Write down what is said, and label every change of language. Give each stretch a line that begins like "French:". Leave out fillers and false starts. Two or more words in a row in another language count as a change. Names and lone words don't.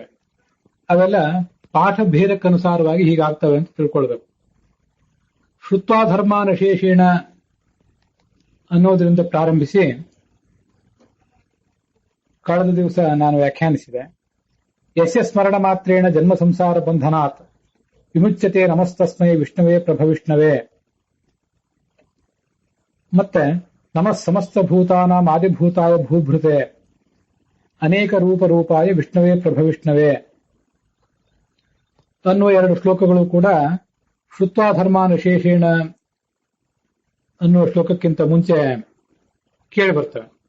Kannada: ಅವೆಲ್ಲ ಪಾಠ ಭೇದಕ್ಕನುಸಾರವಾಗಿ ಹೀಗಾಗ್ತವೆ ಅಂತ ತಿಳ್ಕೊಳ್ಬೇಕು.
Sanskrit: ಶ್ರುತ್ವಾ ಧರ್ಮಾನಶೇಷೇಣ
Kannada: ಅನ್ನೋದರಿಂದ ಪ್ರಾರಂಭಿಸಿ ಕಳೆದ ದಿವಸ ನಾನು ವ್ಯಾಖ್ಯಾನಿಸಿದೆ.
Sanskrit: ಯಸ್ಯ ಸ್ಮರಣ ಮಾತ್ರೇಣ ಜನ್ಮ ಸಂಸಾರ ಬಂಧನಾತ್ ವಿಮುಚ್ಯತೆ ನಮಸ್ತಸ್ಮೈ ವಿಷ್ಣುವೇ ಪ್ರಭವಿಷ್ಣವೇ.
Kannada: ಮತ್ತೆ
Sanskrit: ನಮಃ ಸಮಸ್ತ ಭೂತಾನಾಂ ಆದಿಭೂತಾಯ ಭೂಭೃತೆ ಅನೇಕ ರೂಪಾಯ ವಿಷ್ಣುವೇ ಪ್ರಭವಿಷ್ಣವೇ
Kannada: ಅನ್ನುವ ಎರಡು ಶ್ಲೋಕಗಳು ಕೂಡ
Sanskrit: ಶ್ರುತ್ವಾ ಧರ್ಮಾನುಶೇಷೇಣ
Kannada: ಅನ್ನುವ ಶ್ಲೋಕಕ್ಕಿಂತ ಮುಂಚೆ ಕೇಳಿ ಬರ್ತವೆ.